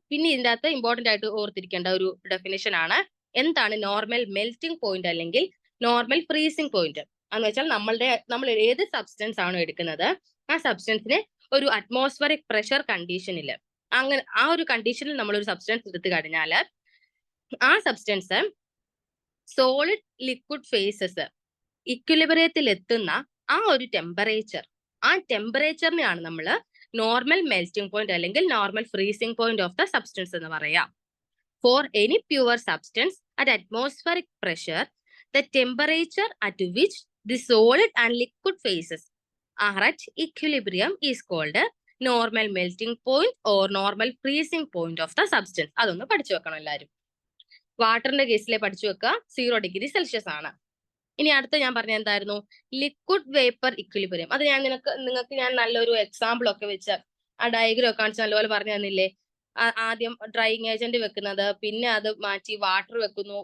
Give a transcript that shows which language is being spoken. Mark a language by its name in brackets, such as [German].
[Malayalam] പിന്നെ ഇതിന്റെ അകത്ത് ഇമ്പോർട്ടന്റ് ആയിട്ട് ഓർത്തിരിക്കേണ്ട ഒരു ഡെഫിനിഷൻ ആണ്, എന്താണ് നോർമൽ മെൽറ്റിംഗ് പോയിന്റ് അല്ലെങ്കിൽ നോർമൽ ഫ്രീസിംഗ് പോയിന്റ് എന്ന് വെച്ചാൽ നമ്മൾ ഏത് സബ്സ്റ്റൻസ് ആണോ എടുക്കുന്നത് ആ സബ്സ്റ്റൻസിനെ ഒരു അറ്റ്മോസ്ഫറിക് പ്രഷർ കണ്ടീഷനിൽ, അങ്ങനെ ആ ഒരു കണ്ടീഷനിൽ നമ്മൾ ഒരു സബ്സ്റ്റൻസ് എടുത്തു കഴിഞ്ഞാൽ ആ സബ്സ്റ്റൻസ് സോളിഡ് ലിക്വിഡ് ഫേസസ് ഇക്വിലിബ്രിയത്തിൽ എത്തുന്ന ആ ഒരു ടെമ്പറേച്ചർ, ആ ടെമ്പറേച്ചറിനെയാണ് നമ്മൾ നോർമൽ മെൽറ്റിംഗ് പോയിന്റ് അല്ലെങ്കിൽ normal freezing point of the substance എന്ന് പറയാം. [English] For any pure substance at atmospheric pressure the temperature at which the solid and liquid phases are at equilibrium is called normal melting point or normal freezing point of the substance. [Malayalam] അതൊന്ന് പഠിച്ചു വെക്കണം എല്ലാവരും. വാട്ടറിന്റെ കേസിലെ പഠിച്ചു വെക്കുക 0 degree Celsius ആണ്. ഇനി അടുത്ത ഞാൻ പറഞ്ഞ എന്തായിരുന്നു, ലിക്വിഡ് വേപ്പർ ഇക്വിലിബ്രിയം. അത് ഞാൻ നിങ്ങൾക്ക് ഞാൻ നല്ലൊരു എക്സാമ്പിൾ ഒക്കെ വെച്ച് ആ ഡയഗ്രം ഒക്കെ കാണിച്ച് നല്ലപോലെ പറഞ്ഞു തന്നില്ലേ. ആദ്യം ഡ്രൈയിങ് ഏജന്റ് വെക്കുന്നത്, പിന്നെ അത് മാറ്റി വാട്ടർ വെക്കുന്നു.